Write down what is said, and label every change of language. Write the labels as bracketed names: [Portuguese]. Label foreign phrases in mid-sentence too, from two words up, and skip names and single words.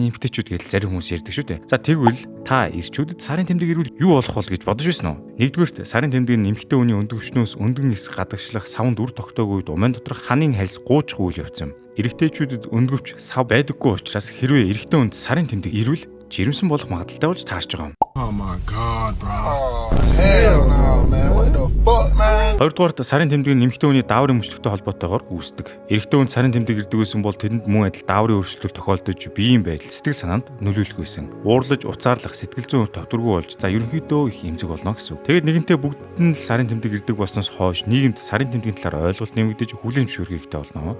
[Mongolian] Эмэгтэйчүүд гэдэл зарим хүмүүс ярьдаг шүү дээ. За тэгвэл та эрчүүдэд сарын тэмдэг ирвэл юу болох бол гэж бодож байсан уу? Нэгдүгээрт сарын тэмдэг нь эмэгтэй хүний өндөр хүчнөөс өндгөн эс гадагшлах савнд үр тогтоогүй үед умын доторх ханын хальс гуучих үйл явц юм. Эрэгтэйчүүдэд өндгөвч сав байдаггүй учраас хэрвээ эрэгтэй хүнд сарын тэмдэг ирвэл жирэмсэн болох магадaltaй болж таарч байгаа юм. [English] Oh my god, bro. Oh, hell no, man. What the fuck, man? [Mongolian] Хоёрдугаарт сарын тэмдэг нь эмэгтэй хүний дааврын мөчлөгтэй холбоотойгоор үүсдэг. Эрэгтэй хүнд сарын тэмдэг ирдэг байсан бол тэдэнд мөн адил дааврын өөрчлөлт тохиолдож биеийн байдал, сэтгэл санаанд нөлөөлөх байсан. Уурлаж, уцаарлах, сэтгэл зүйн тогтворгүй болж, за ерөнхийдөө их эмзэг болно гэсэн үг. Тэгээд нэгэнтээ бүгд нь сарын тэмдэг ирдэг болсноос хойш нийгэмд сарын тэмдгийн талаар ойлголт нэмэгдэж хүлээн зөвшөөрөх хэрэгтэй болно.